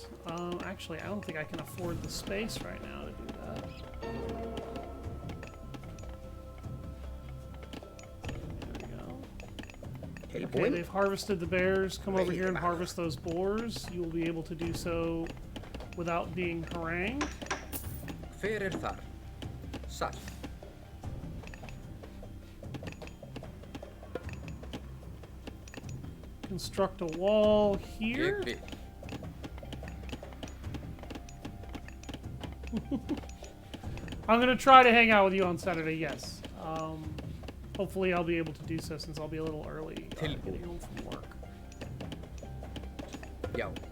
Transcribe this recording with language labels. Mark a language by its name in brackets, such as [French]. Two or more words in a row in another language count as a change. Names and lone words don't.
[English] Actually, I don't think I can afford the space right now to do that. There we go. Okay, they've harvested the bears. Come over here and harvest those boars. You will be able to do so without being harangued. [Icelandic] Hver þar? Sæll. [English] Construct a wall here. [Icelandic] Ég vil. [English] I'm gonna try to hang out with you on Saturday, yes. Hopefully I'll be able to do so since I'll be a little early getting home from work. Yo.